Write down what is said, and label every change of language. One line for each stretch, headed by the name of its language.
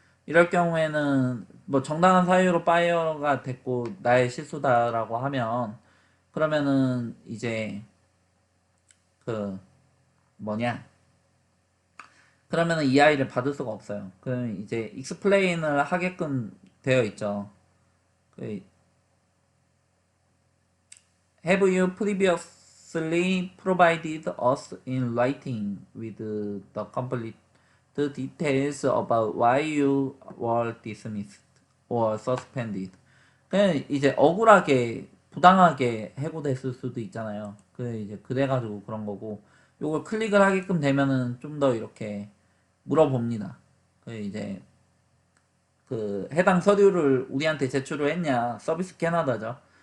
Korean: 이럴 경우에는 뭐 정당한 사유로 파이어가 됐고 나의 실수다라고 하면 그러면은 이제 그 뭐냐 그러면은 이 아이를 받을 수가 없어요. 그럼 이제 익스플레인을 하게끔 되어 있죠.
English: 그 Have you previously provided us in writing with the complete details about why you were dismissed or suspended?
Korean: 그냥 이제 억울하게 부당하게 해고됐을 수도 있잖아요. 이제 그래가지고 그런 거고 요걸 클릭을 하게끔 되면은 좀 더 이렇게 물어봅니다. 이제 그 해당 서류를 우리한테 제출을 했냐, 서비스 캐나다죠.